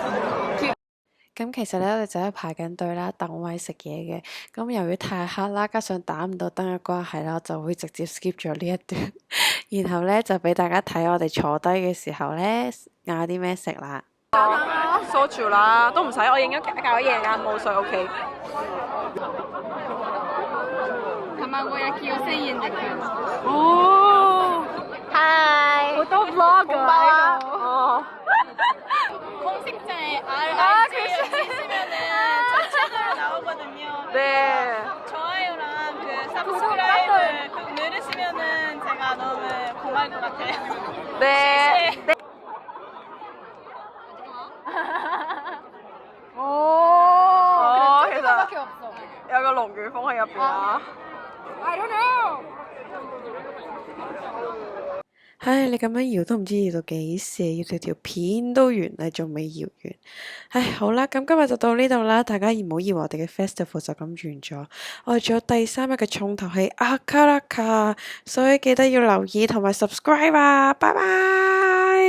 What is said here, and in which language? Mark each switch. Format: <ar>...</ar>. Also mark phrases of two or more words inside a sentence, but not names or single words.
<yue>咁其實咧，我哋就喺度排緊隊啦，等位食嘢嘅。咁由於太黑啦，加上打唔到燈嘅關係啦，我就會直接 skip 咗呢一段。然後咧就俾大家睇我哋坐低嘅時候咧嗌啲咩食啦。梳住啦，都唔使，我影咗搞咗嘢㗎，冇水 OK。</yue> <ja>卵焼きを1000円で買えます。</ja> <yue>哦，Hi，好多 vlog 㗎喺度。哦。</yue> <ko>검색창에 RIJ 치시면은 저 채널 나오거든요. 네. 좋아요랑 그 서브스크라이브 꼭 누르시면은 제가 너무 고마울 것 같아요. 네. 네.</ko> <yue>其實有個龍捲風喺入邊啊！</yue> <en>I don't know。</en> <yue>唉，你咁樣搖都唔知搖到幾時，要條片都完啦，仲未搖完。唉，好啦，咁今日就到呢度啦，大家唔好以為我哋嘅 festival 就咁完咗，我哋仲有第3日嘅重頭戲阿卡拉卡，所以記得要留意同埋 subscribe 啊，拜拜。</yue>